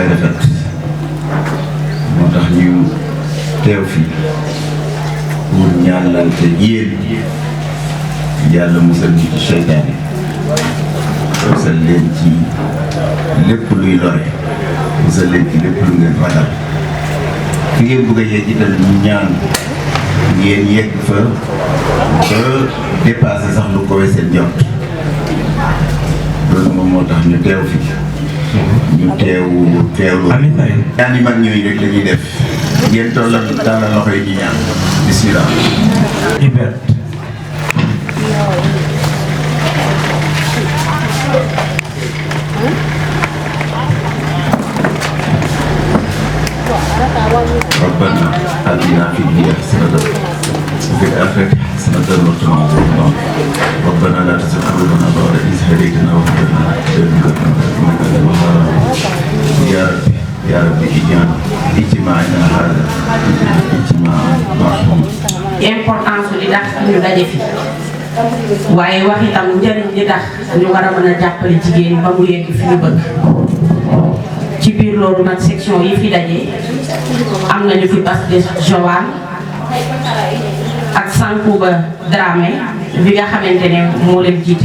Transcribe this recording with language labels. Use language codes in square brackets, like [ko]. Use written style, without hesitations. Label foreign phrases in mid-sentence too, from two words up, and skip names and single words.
[wo] rafet moo tax ñu teew fii pour ñaanalante yéen yàlla musal ñu ci seytaane musal leen ci lépp luy lore musal leen ci lépp lu ngeen ragal fi ngeen bëgg a yegg itam ñu ñaan ngeen yegg fa ba dépassé sax lu kowe seen jot. loolu moom moo tax ñu teew fi ñu teewlu ñaan yi mag ñooy rek la ñuy def ngeen tollal tàllal loxo yi ñu ñaan bismillah. [ar] ربنا آتنا في الدنيا حسنة وفي الآخرة حسنة وقنا عذاب النار ربنا لا تزغ قلوبنا بعد إذ هديتنا وهب لنا من لدنك إنك أنت الوهاب يا رب اجعل اجتماعنا هذا اجتماعا مرحوما. [wo] importance li tax ñu daje fi waaye wax itam njëriñ li tax ñu war a mën a jàppale jigéen ba mu yegg fi ñu bëgg. ci biir loolu nag section yi fi daje am nañu fi Bass de Joal ak Sankouba Dramé bi nga xamante ne moo leen jiite.